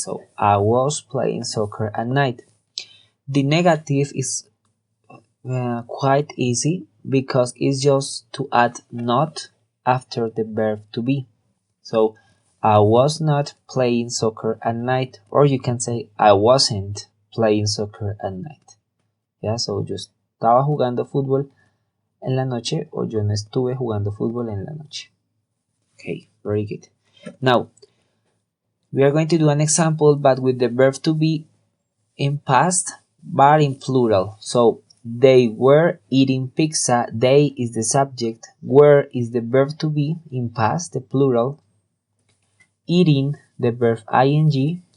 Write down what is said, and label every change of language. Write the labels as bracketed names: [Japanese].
[English] So I was playing soccer at night. The negative is quite easy because it's just to add not after the verb to be. So I was not playing soccer at night, or you can say I wasn't playing soccer at night. Yeah, so [Spanish] yo estaba jugando fútbol en la noche, o yo no estuve jugando fútbol en la noche. [English] Okay, very good. Now, we are going to do an example, but with the verb to be in past, but in plural. So, they were eating pizza. They is the subject. Were is the verb to be in past, the plural. Eating, the verb ing.